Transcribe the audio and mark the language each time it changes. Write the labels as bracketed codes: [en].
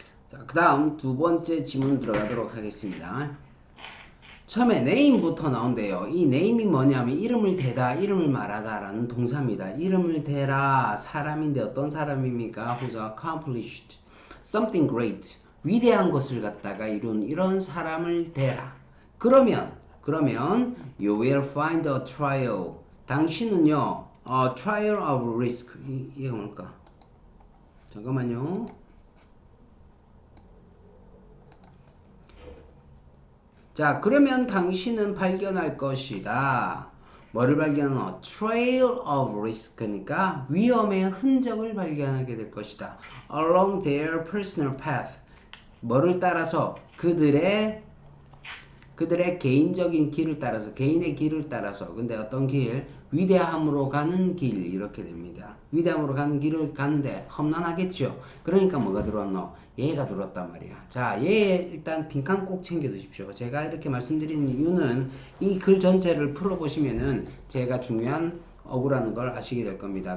[ko] 자, 그 다음 두 번째 지문 들어가도록 하겠습니다. 처음에 name부터 나온대요. 이 name이 뭐냐면 이름을 대다, 이름을 말하다 라는 동사입니다. 이름을 대라, 사람인데 어떤 사람입니까? [en] Who's accomplished something great. [ko] 위대한 것을 갖다가 이룬 이런 사람을 대라. 그러면 [en] you will find a trial. [ko] 당신은요, [en] a trial of risk. [ko] 이게 뭘까? 잠깐만요. 자, 그러면 당신은 발견할 것이다. 뭐를 발견하노? [en] Trail of risk [ko] 니까 위험의 흔적을 발견하게 될 것이다. [en] Along their personal path. [ko] 뭐를 따라서? 그들의 그들의 개인적인 길을 따라서, 개인의 길을 따라서, 근데 어떤 길? 위대함으로 가는 길, 이렇게 됩니다. 위대함으로 가는 길을 가는데 험난하겠죠. 그러니까 뭐가 들어왔노? 얘가 들어왔단 말이야. 자, 얘 일단 빈칸 꼭 챙겨 두십시오. 제가 이렇게 말씀드리는 이유는 이 글 전체를 풀어보시면은 제가 중요한 어구라는 걸 아시게 될 겁니다.